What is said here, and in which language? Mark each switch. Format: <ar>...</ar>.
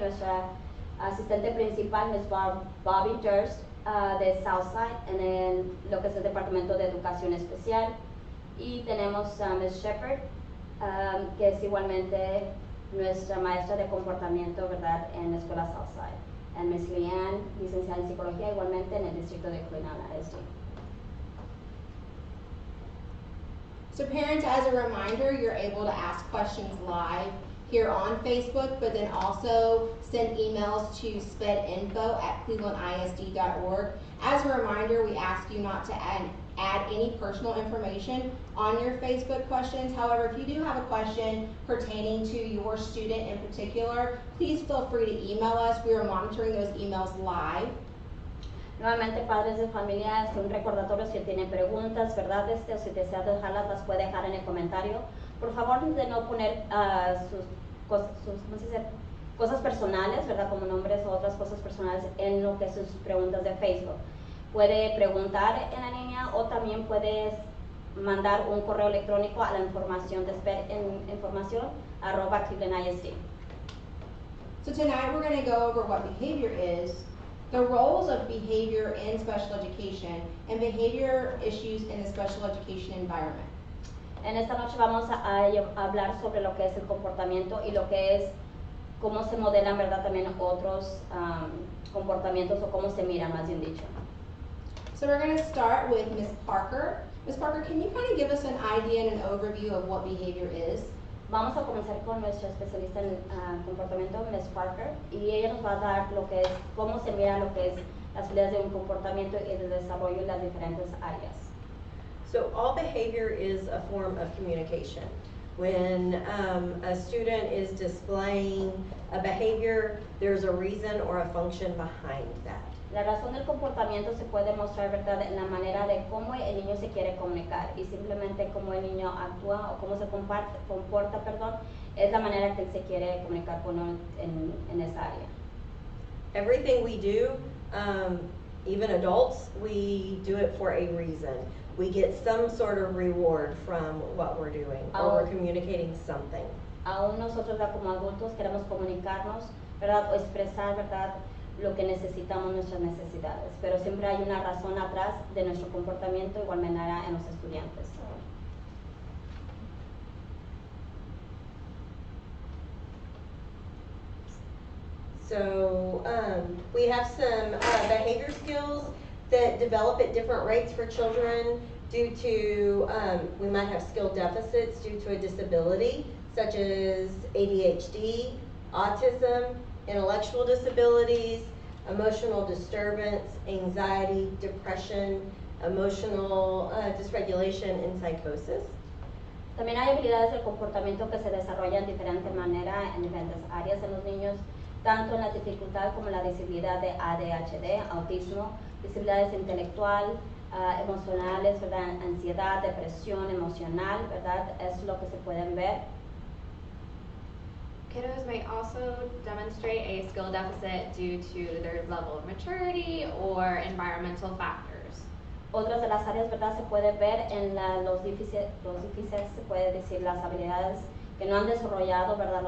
<es>Nuestra asistente principal, Ms. Bobby Durst, de Southside, en lo que es el Departamento de Educación Especial. Y tenemos a Ms. Shepard, que es igualmente nuestra maestra de comportamiento, ¿verdad?, en la escuela Southside. Y Ms. Leanne, licenciada en psicología, igualmente en el distrito de Cleveland ISD.</es> <en>So parents, as a reminder, you're able to ask questions live here on Facebook, but then also send emails to spedinfo@clevelandisd.org. As a reminder, we ask you not to add any personal information on your Facebook questions. However, if you do have a question pertaining to your student in particular, please feel free to email us. We are monitoring those emails live.</en> <es>Nuevamente, padres de familia, un recordatorio: si tienen preguntas, ¿verdad?, o si desea dejarlas, las puede dejar en el comentario. Por favor, de no poner sus cosas personales, ¿verdad?, como nombres o otras cosas personales en lo que sus preguntas de Facebook. Puede preguntar en la línea o también puede mandar un correo electrónico a la información de SPED en información@clevelandisd.</es> <en>So tonight we're going to go over what behavior is, the roles of behavior in special education, and behavior issues in the special education environment.</en> <es>En esta noche vamos a hablar sobre lo que es el comportamiento y lo que es cómo se modelan, ¿verdad?, también otros comportamientos, o cómo se miran, más bien dicho.</es> <en>So we're going to start with Ms. Parker. Ms. Parker, can you kind of give us an idea and an overview of what behavior is?</en> <es>Vamos a comenzar con nuestra especialista en comportamiento, Ms. Parker, y ella nos va a dar lo que es, cómo se mira lo que es las habilidades de un comportamiento y de desarrollo en las diferentes áreas.</es> <en>So all behavior is a form of communication. When a student is displaying a behavior, there's a reason or a function behind that.</en> <es>La razón del comportamiento se puede mostrar, ¿verdad?, en la manera de cómo el niño se quiere comunicar, y simplemente cómo el niño actúa o cómo se comporta, es la manera que él se quiere comunicar con uno en esa área.</es> <en>Everything we do, even adults, we do it for a reason. We get some sort of reward from what we're doing, or we're communicating something.</en> <es>Aún nosotros como adultos queremos comunicarnos, ¿verdad? O expresar, ¿verdad? Lo que necesitamos, nuestras necesidades. Pero siempre hay una razón atrás de nuestro comportamiento, igual manera en los estudiantes.</es> <en>So we have some behavior skills that develop at different rates for children due to, we might have skill deficits due to a disability, such as ADHD, autism, intellectual disabilities, emotional disturbance, anxiety, depression, emotional dysregulation, and psychosis.</en> <es>También hay habilidades del comportamiento que se desarrollan de diferente manera en diferentes áreas en los niños, tanto en la dificultad como en la disabilidad de ADHD, autismo, disabilidades intelectual, emocionales, ¿verdad? Ansiedad, depresión emocional, ¿verdad? Es lo que se pueden ver.</es> <en>Kiddos may also demonstrate a skill deficit due to their level of maturity or environmental factors.</en> <es>Otras de las áreas, ¿verdad? Se puede ver en los difíciles, se puede decir las habilidades que no han desarrollado, ¿verdad?</es>